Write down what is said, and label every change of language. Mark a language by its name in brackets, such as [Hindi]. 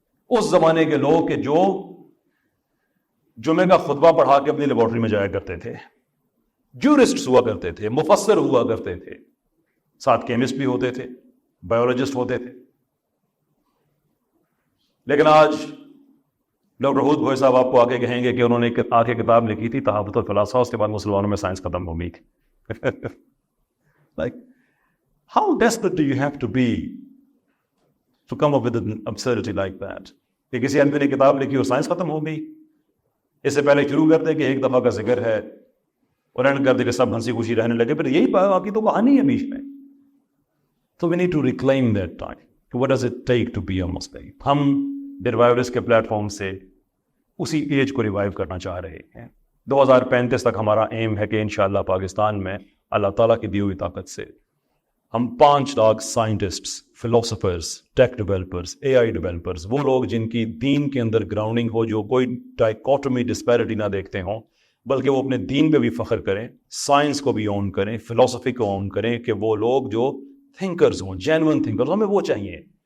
[Urdu] اس زمانے کے لوگ کہ جو جمعے کا خطبہ پڑھا کے اپنی لیبارٹری میں جایا کرتے تھے, جورسٹ ہوا کرتے تھے, مفسر ہوا کرتے تھے, ساتھ کیمسٹ بھی ہوتے تھے, بایولوجسٹ ہوتے تھے. لیکن آج ڈاکٹر ہود بھوئی صاحب آپ کو آ کے کہیں گے کہ انہوں نے آ کے کتاب لکھی تھی تحابت الفلاسفہ, اس کے بعد مسلمانوں میں سائنس ختم ہو گئی تھی. [English] Like, how desperate do you have to be to come up with an absurdity like that? [Urdu] کہ کسی آدمی نے کتاب لکھی اور سائنس ختم ہو گئی. اس سے پہلے شروع کرتے کہ ایک دفعہ کا ذکر ہے اور اینڈ کر دے کہ سب ہنسی خوشی رہنے لگے, پھر یہی باقی تو کہانی ہے بیچ میں. [English] So we need to reclaim that time. What does it take to be a Muslim? [Urdu] ہم ریوائورس کے پلیٹ فارم سے اسی ایج کو ریوائیو کرنا چاہ رہے ہیں. 2035 تک ہمارا ایم ہے کہ انشاءاللہ پاکستان میں اللہ تعالیٰ کی دی ہوئی طاقت سے ہم 5 لاکھ سائنٹسٹس, فلاسفرز, ٹیک ڈیولپرز, اے آئی ڈیولپرز, وہ لوگ جن کی دین کے اندر گراؤنڈنگ ہو, جو کوئی ڈائیکوٹمی ڈسپیرٹی نہ دیکھتے ہوں, بلکہ وہ اپنے دین پہ بھی فخر کریں, سائنس کو بھی اون کریں, فلاسفی کو اون کریں, کہ وہ لوگ جو تھنکرز ہوں, جینوئن تھنکرز, ہمیں وہ چاہیے.